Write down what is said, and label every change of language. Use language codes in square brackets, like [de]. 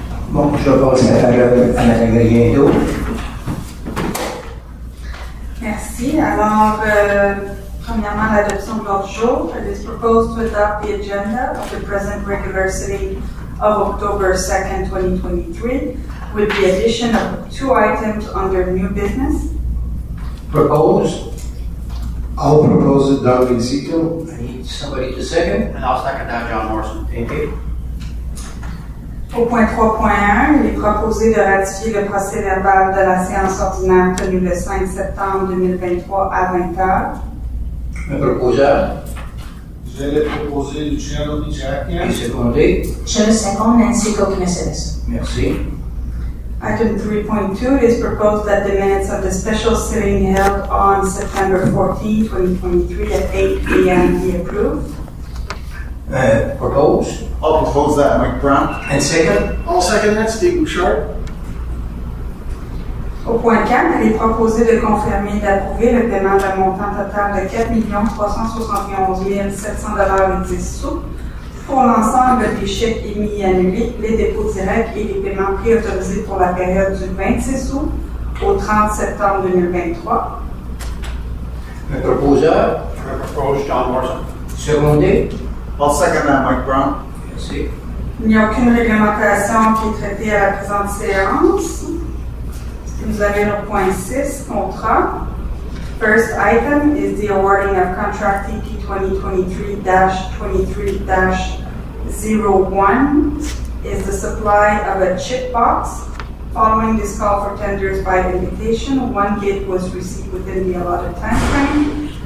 [fr] Bon, je passe la parole à Mme Riendo. Merci. Alors, premièrement, l'adoption de l'ordre du jour. [en] It is proposed to adopt the agenda of the present regular sitting of October 2nd, 2023, with the addition of 2 items under new business. Propose. I'll propose it, Doug Ezekiel. I need somebody to second. And I'll second that, John Morrison. Thank you. [fr] Au point 3.1, il est proposé de ratifier le procès verbal de la séance ordinaire tenue le 5 septembre 2023 à 20h. Un proposeur. Je l'ai proposé Luciano Di Giacchia. Et secondé. Je le seconde, Nancy Cook-Mercedes. Merci. [en] Item 3.2, it is proposed that the minutes of the special sitting held on September 14, 2023 at 8 p.m. be approved. Propose. I'll propose that, Mike Brown. And second. I'll second that, Steve Bouchard. [fr] Au point 4, il est proposé de confirmer et d'approuver le paiement d'un montant total de 4 371 700,10 $ pour l'ensemble des chèques émis et annulés, les dépôts directs et les paiements préautorisés pour la période du 26 août au 30 septembre 2023. Un proposeur, [en] I propose John Morrison. [fr] secondé. [en] I'll second that, Mike Brown. [fr] Merci. Il n'y a aucune réglementation qui est traitée à la présente séance. Vous avez le point 6, contrat. [en] First item is the awarding of contract TP 2023-23-01 is the supply of a chip box. Following this call for tenders by invitation, one bid was received within the allotted time frame.